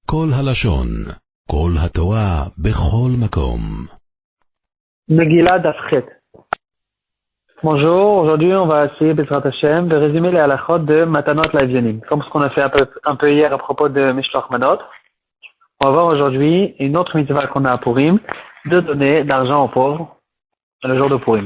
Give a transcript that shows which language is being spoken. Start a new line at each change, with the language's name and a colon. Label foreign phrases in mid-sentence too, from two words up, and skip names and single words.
Hebrew: כל הלשון, כל התורה, בכל מקום. מגילה דף ח.
French: Bonjour, aujourd'hui on va essayer,
Hebrew: בעזרת השם,
French: de résumer les halachot de
Hebrew: מתנות לאביונים.
French: Comme ce qu'on a fait un peu hier à propos de
Hebrew: משלוח מנות,
French: on va voir aujourd'hui une autre mitzvah qu'on a à Purim, de donner de l'argent aux pauvres le jour de Purim.